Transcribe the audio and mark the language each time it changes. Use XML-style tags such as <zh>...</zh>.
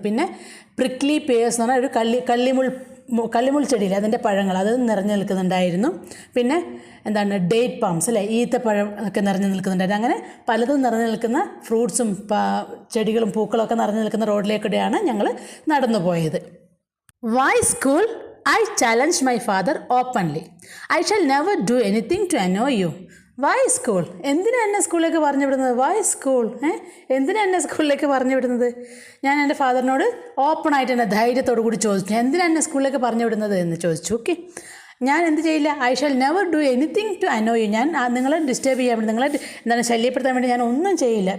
<ml>പിന്നെ prickly Pierce എന്ന് പറഞ്ഞാൽ ഒരു കള്ളിമുൾ ചെടിയിൽ അതിൻ്റെ പഴങ്ങൾ, അത് നിറഞ്ഞു നിൽക്കുന്നുണ്ടായിരുന്നു. പിന്നെ എന്താണ്, ഡേറ്റ് പാംസ് അല്ലേ, ഈത്തപ്പഴം ഒക്കെ നിറഞ്ഞു നിൽക്കുന്നുണ്ടായിരുന്നു. അങ്ങനെ പലതും നിറഞ്ഞു നിൽക്കുന്ന ഫ്രൂട്ട്സും ചെടികളും പൂക്കളൊക്കെ നിറഞ്ഞു നിൽക്കുന്ന റോഡിലേക്കൂടെയാണ് ഞങ്ങൾ നടന്നു പോയത്.</ml> <en>Why school? I challenged my father openly. I shall never do anything to annoy you. Why school?</en> <ml>എന്തിനാ എന്നെ സ്കൂളിലേക്ക് പറഞ്ഞു വിടുന്നത്?</ml> <en>Why school?</en> <ml>എന്തിനാ എന്നെ സ്കൂളിലേക്ക് പറഞ്ഞു വിടുന്നത്? ഞാൻ എൻ്റെ ഫാദറിനോട് ഓപ്പണായിട്ട് തന്നെ ധൈര്യത്തോടു കൂടി ചോദിച്ചു, എന്തിനാ എന്നെ സ്കൂളിലേക്ക് പറഞ്ഞു വിടുന്നത് എന്ന് ചോദിച്ചു. ഓക്കെ, ഞാൻ എന്ത് ചെയ്യില്ല,</ml> <en>I shall never do anything to annoy you.</en> <ml>ഞാൻ നിങ്ങളെ ഡിസ്റ്റർബ് ചെയ്യാൻ വേണ്ടി, നിങ്ങളെ എന്താണ് ശല്യപ്പെടുത്താൻ വേണ്ടി ഞാൻ ഒന്നും ചെയ്യില്ല.</ml>